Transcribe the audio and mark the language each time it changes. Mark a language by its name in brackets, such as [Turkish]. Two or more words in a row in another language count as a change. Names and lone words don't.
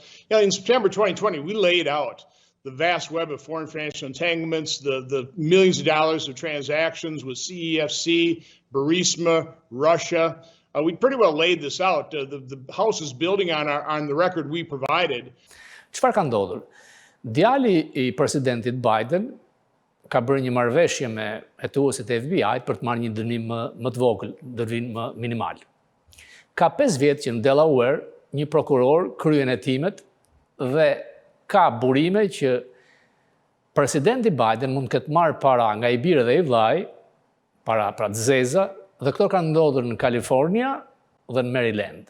[English] In September 2020, we laid out the vast web of foreign financial entanglements, the millions of dollars of transactions with CEFC, Burisma, Russia. We pretty well laid this out. The House is building on the record we provided. [Albanian] Çfarë ka ndodhur? Djali i presidentit Biden ka bërë një marrëveshje me hetuesit e FBI për të marrë një dënim më të vogël, dënim më minimal. Ka 5 vjet që në Delaware një prokuror kryen hetimet dhe ka burime që presidenti Biden mund të ketë marrë para nga i birë dhe i vllai, para pra të zeza, dhe këto kanë ndodhur në Kalifornia dhe në Maryland.